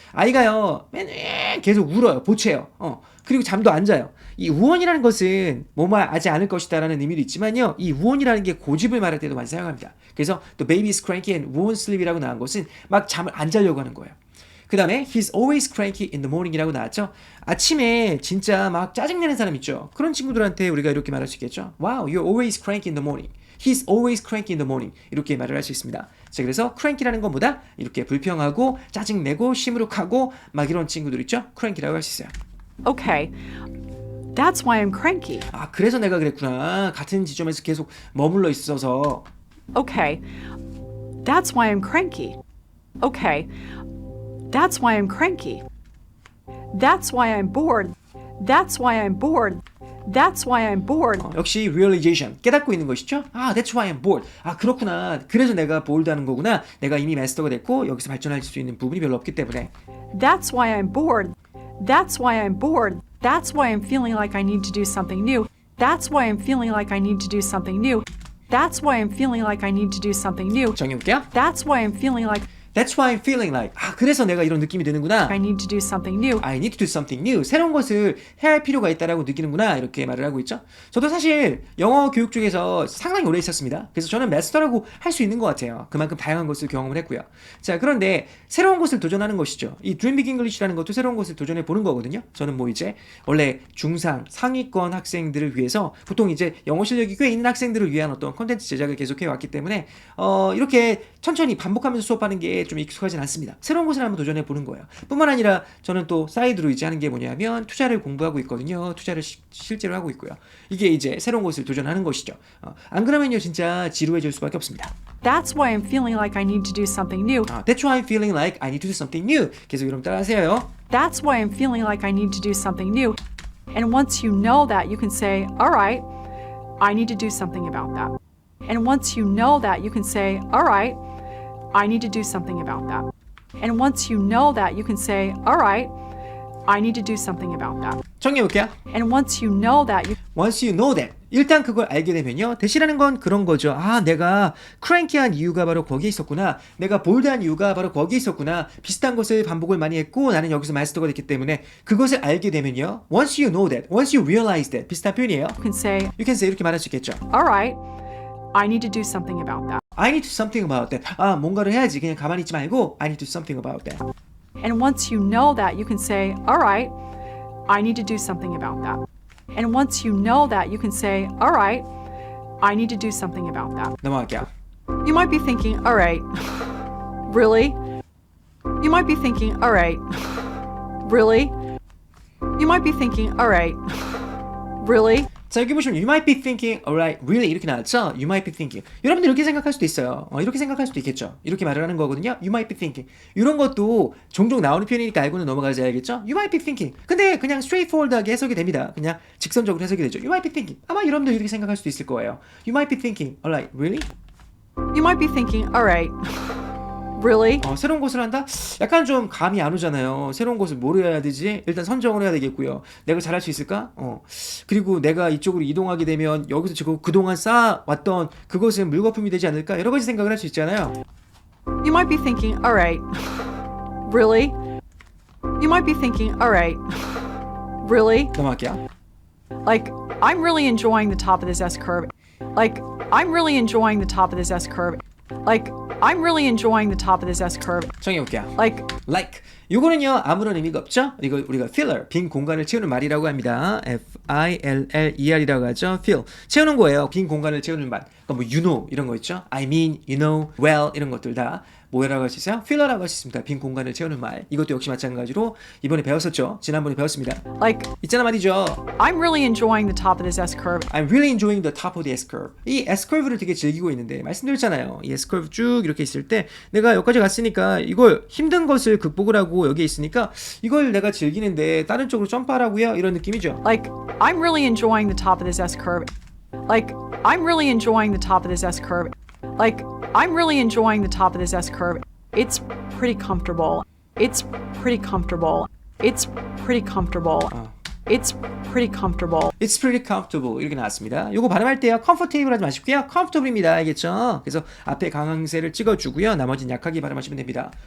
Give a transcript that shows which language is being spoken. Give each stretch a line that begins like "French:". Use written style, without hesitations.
Korean: 아이가요 맨날 계속 울어요. 보채요. 그리고 잠도 안 자요. 이 우원이라는 것은 뭐뭐하지 않을 것이다 라는 의미도 있지만요, 이 우원이라는 게 고집을 말할 때도 많이 사용합니다. 그래서
English: The baby is cranky and won't sleep
Korean: 이라고 나온 것은 막 잠을 안 자려고 하는 거예요. 그 다음에
English: He's always cranky in the morning
Korean: 이라고 나왔죠. 아침에 진짜 막 짜증내는 사람 있죠. 그런 친구들한테 우리가 이렇게 말할 수 있겠죠.
English: Wow, you're always cranky in the morning. He's always cranky in the morning.
Korean: 이렇게 말을 할 수 있습니다. 자, 그래서 cranky라는 것보다 이렇게 불평하고 짜증내고 시무룩하고 막 이런 친구들 있죠. cranky라고 할 수 있어요.
English: Okay, that's why I'm cranky.
Korean: 아, 그래서 내가 그랬구나. 같은 지점에서 계속 머물러 있어서.
English: Okay, that's why I'm cranky. Okay, that's why I'm cranky. That's why I'm bored. That's why I'm bored. That's why I'm bored.
Korean: 역시 realization, 깨닫고 있는 것이죠. 아,
English: that's why I'm bored.
Korean: 아, 그렇구나. 그래서 내가 bored하는 거구나. 내가 이미 마스터가 됐고 여기서 발전할 수 있는 부분이 별로 없기 때문에.
English: That's why I'm bored. That's why I'm bored. That's why I'm feeling like I need to do something new. That's why I'm feeling like I need to do something new. That's why I'm feeling like I need to do something new.
Korean: 정해볼게요.
English: That's why I'm feeling like That's why I'm feeling like.
Korean: 아, 그래서 내가 이런 느낌이 드는구나.
English: I need to do something new. I need to do something new.
Korean: 새로운 것을 해야 할 필요가 있다라고 느끼는구나. 이렇게 말을 하고 있죠. 저도 사실 영어 교육 쪽에서 상당히 오래 있었습니다. 그래서 저는 마스터라고 할 수 있는 것 같아요. 그만큼 다양한 것을 경험을 했고요. 자, 그런데 새로운 것을 도전하는 것이죠. 이 Dream Big English라는 것도 새로운 것을 도전해 보는 거거든요. 저는 뭐 이제 원래 중상 상위권 학생들을 위해서 보통 이제 영어 실력이 꽤 있는 학생들을 위한 어떤 콘텐츠 제작을 계속해 왔기 때문에 이렇게 천천히 반복하면서 수업하는 게 좀 익숙하진 않습니다. 새로운 것을 한번 도전해 보는 거예요. 뿐만 아니라 저는 또 사이드로 이제 하는 게 뭐냐면 투자를 공부하고 있거든요. 투자를 실제로 하고 있고요. 이게 이제 새로운 것을 도전하는 것이죠. 안 그러면요 진짜 지루해질 수밖에 없습니다.
English: That's why I'm feeling like I need to do something new. That's why I'm feeling like I need to do something new.
Korean: 계속 여러분 따라하세요.
English: That's why I'm feeling like I need to do something new. And once you know that, you can say, all right, I need to do something about that. And once you know that, you can say, all right, I need to do something about that. And once you know that, you can say, all right, I need to do something about that.
Korean: 정리해볼게요.
English: And once you know that, Once you know that.
Korean: 일단 그걸 알게 되면요. 대시라는 건 그런 거죠. 아, 내가 cranky한 이유가 바로 거기에 있었구나. 내가 볼드한 이유가 바로 거기에 있었구나. 비슷한 것을 반복을 많이 했고 나는 여기서 마스터가 됐기 때문에 그것을 알게 되면요.
English: Once you know that. Once you realize that.
Korean: 비슷한 표현이에요.
English: you can say, You can say
Korean: 이렇게 말할 수 있겠죠.
English: all right, I need to do something about that. I need to do something about that.
Korean: 아, 뭔가를 해야지. 그냥 가만히 있지 말고
English: I need to do something about that. And once you know that, you can say, all right, I need to do something about that. And once you know that, you can say, all right, I need to do something about that.
Korean: 넘어갈게요.
English: You might be thinking, all right, really? You might be thinking, all right, Really? You might be thinking, all right, really?
Korean: 자, 여기 보시면
English: you might be thinking, alright, really
Korean: 이렇게 나왔죠?
English: You might be thinking.
Korean: 여러분들 이렇게 생각할 수도 있어요. 이렇게 생각할 수도 있겠죠. 이렇게 말을 하는 거거든요.
English: You might be thinking.
Korean: 이런 것도 종종 나오는 표현이니까 알고는 넘어가셔야겠죠?
English: You might be thinking.
Korean: 근데 그냥 straightforward하게 해석이 됩니다. 그냥 직선적으로 해석이 되죠.
English: You might be thinking.
Korean: 아마 여러분들 이렇게 생각할 수도 있을 거예요.
English: You might be thinking, alright, really? You might be thinking, all right, really?
Korean: 새로운 곳을 한다? 약간 좀 감이 안 오잖아요. 새로운 곳을 뭐로 해야 되지? 일단 선정을 해야 되겠고요. 내가 잘할 수 있을까? 그리고 내가 이쪽으로 이동하게 되면 여기서 지금 그동안 쌓아왔던 그것은 물거품이 되지 않을까? 여러 가지 생각을 할 수 있잖아요. You might be thinking, all right, really? You might be thinking, all right, really? 넘어갈게요.
English: Like, I'm really enjoying the top of this S curve. Like, I'm really enjoying the top of this S curve. Like, I'm really enjoying the top of this S curve.
Korean: 정해볼게요.
English: Like,
Korean: 요거는요 아무런 의미가 없죠. 이거 우리가 filler 빈 공간을 채우는 말이라고 합니다. F-I-L-L-E-R이라고 하죠. fill 채우는 거예요. 빈 공간을 채우는 말. 그러니까 뭐 you know 이런 거 있죠.
English: I mean, you know, well
Korean: 이런 것들 다 뭐라고 할 수 있어요? filler라고 할 수 있습니다. 빈 공간을 채우는 말. 이것도 역시 마찬가지로 이번에 배웠었죠. 지난번에 배웠습니다.
English: like,
Korean: 있잖아 말이죠.
English: I'm really enjoying the top of this S curve. I'm really enjoying the top of the S-curve.
Korean: 이 S-curve를 되게 즐기고 있는데 말씀드렸잖아요. 이 S-curve 쭉 이렇게 있을 때 내가 여기까지 갔으니까 이걸 힘든 것을 극복을 하고 여기 있으니까 이걸 내가 즐기는데 다른 쪽으로 점프하라고요? 이런 느낌이죠.
English: Like, I'm really enjoying the top of this S curve. Like, I'm really enjoying the top of this S curve. Like, I'm really enjoying the top of this S curve. It's pretty comfortable. It's pretty comfortable. It's pretty comfortable. It's pretty comfortable. It's pretty comfortable
Korean: 이렇게 나왔습니다. 요거 발음할 때요 comfortable 하지 마시고요 comfortable입니다. 알겠죠? 그래서 앞에 강세를 찍어주고요 나머지는 약하게 발음하시면 됩니다.